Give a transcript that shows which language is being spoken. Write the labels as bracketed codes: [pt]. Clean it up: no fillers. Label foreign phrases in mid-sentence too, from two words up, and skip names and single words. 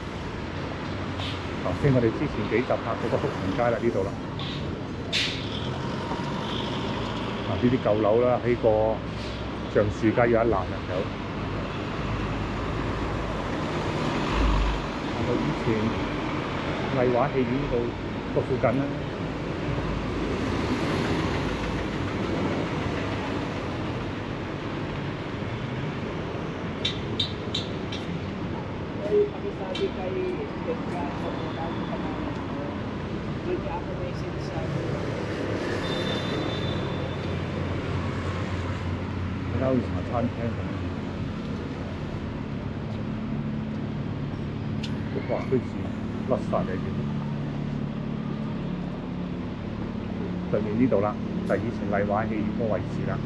[yue] 頭先我哋之前幾集拍嗰個福田街啦，呢度啦。呢啲舊樓啦，喺個橡樹街有一欄入有。我以前麗華戲院度個附近啦。 [tl] Kami sabi kay Pekka sa mga bago pa namin. Doon niya ako message sabi. [yue] 而家好似茶餐廳咁。哇！居然甩晒嚟嘅，對面呢度啦，就係以前麗華戲院個位置啦。